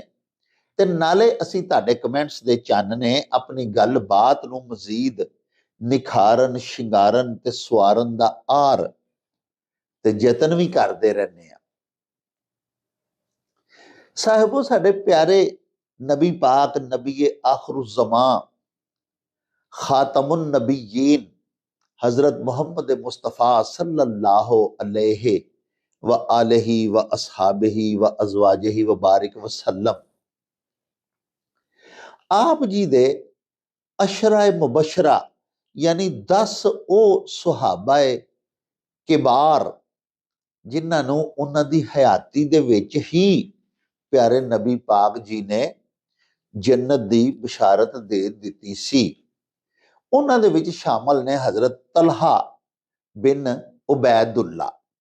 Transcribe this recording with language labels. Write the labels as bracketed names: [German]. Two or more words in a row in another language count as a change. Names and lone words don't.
[Punjabi] ਤੇ ਨਾਲੇ ਅਸੀਂ ਤੁਹਾਡੇ ਕਮੈਂਟਸ ਦੇ ਚਾਨਣੇ ਆਪਣੀ ਗੱਲਬਾਤ ਨੂੰ ਮਜ਼ੀਦ ਨਿਖਾਰਨ, ਸ਼ਿੰਗਾਰਨ ਤੇ ਸਵਾਰਨ ਦਾ ਆਰ ਤੇ ਯਤਨ ਵੀ ਕਰਦੇ ਰਹਿੰਦੇ ਆ। ਸਾਹਿਬੋ, ਸਾਡੇ ਪਿਆਰੇ ਨਬੀ ਪਾਕ, ਨਬੀ ਆਖਰੁਜ਼ਮਾਂ, ਖਾਤਮੁਨ ਨਬੀयीन हजरत मोहम्मद मुस्तफ़ा [Arabic] صلى الله عليه وآله وأصحابه وأزواجه وبارك وسلم, [Punjabi] ਆਪ ਜੀ ਦੇ ਅਸ਼ਰਾਏ ਮੁਬਸ਼ਰਾ ਯਾਨੀ 10 ਉਹ ਸੁਹਾਬਾਏ ਕਿਬਾਰ ਜਿਨ੍ਹਾਂ ਨੂੰ ਉਹਨਾਂ ਦੀ ਹਯਾਤੀ ਦੇ ਵਿੱਚ ਹੀ ਪਿਆਰੇ ਨਬੀ ਪਾਕ ਜੀ ਨੇ ਜੰਨਤ ਦੀ ਬਿਸ਼ਾਰਤ ਦੇ ਦਿੱਤੀ ਸੀ। ਉਹਨਾਂ ਦੇ ਵਿੱਚ ਸ਼ਾਮਲ ਨੇ ਹਜ਼ਰਤ ਤਲਹਾ ਬਿਨ ਉਬੈਦੁੱਲਾ।